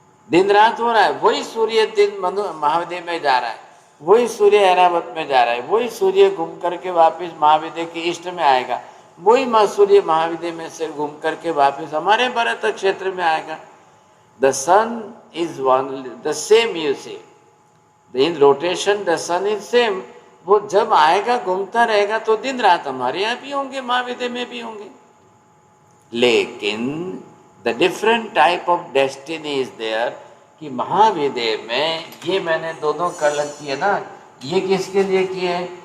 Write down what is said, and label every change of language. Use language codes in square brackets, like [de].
[hi] दिन रात हो रहा है, वही सूर्य दिन महाविदय में जा रहा है, वही सूर्य ऐरावत में जा रहा है, वही सूर्य घूम करके वापस महाविदय के ईस्ट में आएगा, वही सूर्य महाविदय में से घूम करके वापस हमारे भरत क्षेत्र में आएगा। [en] The sun is one, the same you see. In rotation the sun is same. [hi] वो जब आएगा घूमता रहेगा तो दिन रात हमारे यहाँ भी होंगे, महाविदय में भी होंगे। लेकिन [en] the different type of destiny is there [hi] कि महाविदय में ये मैंने दोनों कलर किए ना, ये किसके लिए किए?